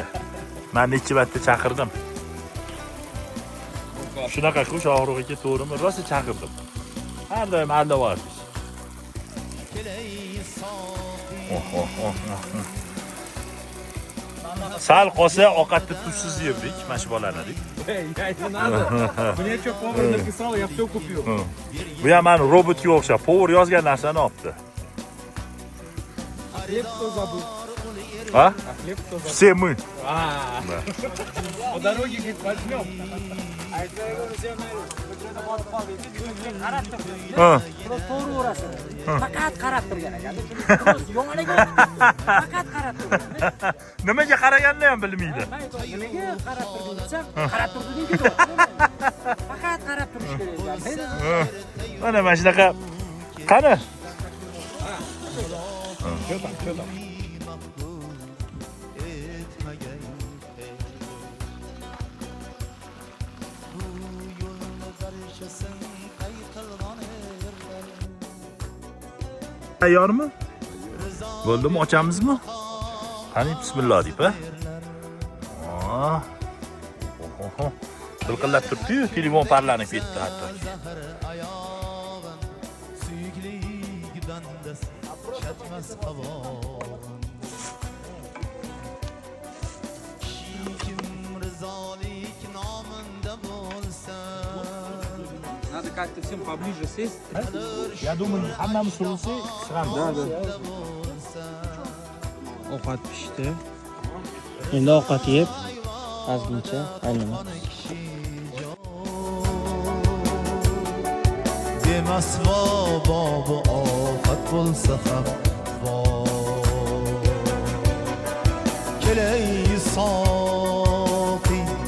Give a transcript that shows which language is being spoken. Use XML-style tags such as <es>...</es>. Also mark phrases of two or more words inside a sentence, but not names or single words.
<uz>Men ikki marta chaqirdim. Shunaqa-ku Shohruh aka, to'g'rimi? Rosa chaqirdim. Har doim aldavorsiz. Sal qolsa ovqatni tuzsiz yedik, mana shu bolalardik.</uz> <ru>Не надо. Мне что, повар написал, я все купил.</ru> <uz>Bu ham meni robotga o'xshab, povur yozgan narsani olibdi.</uz> <ru>Хлеб кто забыл? А? А хлеб кто забыл? Все мы. По дороге, говорит, возьмем.</ru> <uz>To'g'ri urasiz. Faqat qarab turgan ekan. Yo'qlagan. Faqat qarab turgan. Nimaga qaraganini ham bilmaydi. Nimaga qarab turding desam, qarab turding deydi. Faqat qarab turish kerak ekan. Mana shunaqa. Qani?</uz> <ru>Что там?</ru> <uz>Tayyormi? Bo'ldimi, ochamizmi? Qani bismillah deb, ha? Oho. Qilqillab turibdi-yu, telefon parlanib ketdi hatto.</uz> <ru>Надо как-то всем поближе сесть. Я думаю,</ru> <uz>hammamiz surilsak, sig'amiz. Ovqat pishdi. Endi ovqat yeb, ozgincha aylanamiz. demas bobo ofat bo'lsa ham kelay soqi.</uz>